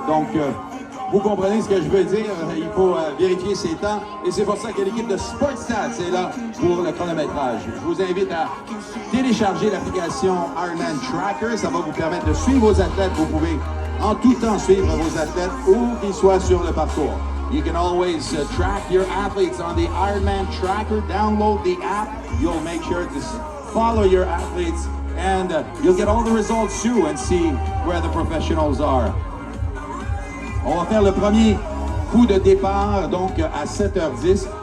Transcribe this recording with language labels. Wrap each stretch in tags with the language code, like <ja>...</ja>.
<fr>Donc, vous comprenez ce que je veux dire. Il faut vérifier ses temps. Et c'est pour ça que l'équipe de Sportstat est là pour le chronométrage. Je vous invite à télécharger l'application Ironman Tracker. Ça va vous permettre de suivre vos athlètes. Vous pouvez en tout temps suivre vos athlètes où qu'ils soient sur le parcours.</fr> <en>You can always track your athletes on the Ironman Tracker. Download the app. You'll make sure to follow your athletes, and you'll get all the results too and see where the professionals are.</en> <fr>On va faire le premier coup de départ, donc à 7h10.</fr>